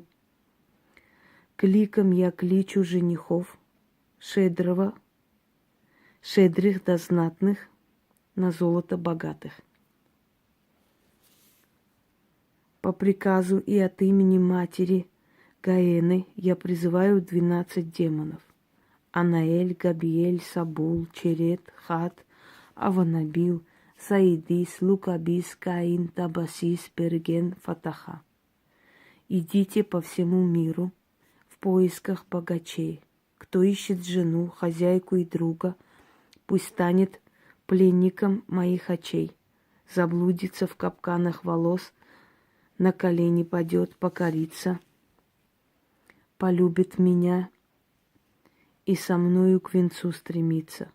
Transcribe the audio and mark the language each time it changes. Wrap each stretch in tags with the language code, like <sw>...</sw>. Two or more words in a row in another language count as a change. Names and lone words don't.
<ru>Кликом я кличу женихов, щедрых да знатных, на золото богатых. По приказу и от имени матери Гаэны я призываю 12 демонов. Анаэль, Габиэль, Сабул, Черет, Хат, Аванабил, Саидис, Лукабис, Каин, Табасис, Перген, Фатаха. Идите по всему миру в поисках богачей. Кто ищет жену, хозяйку и друга, пусть станет пленником моих очей. Заблудится в капканах волос, на колени падет, покорится, полюбит меня и со мною к венцу стремится.</ru>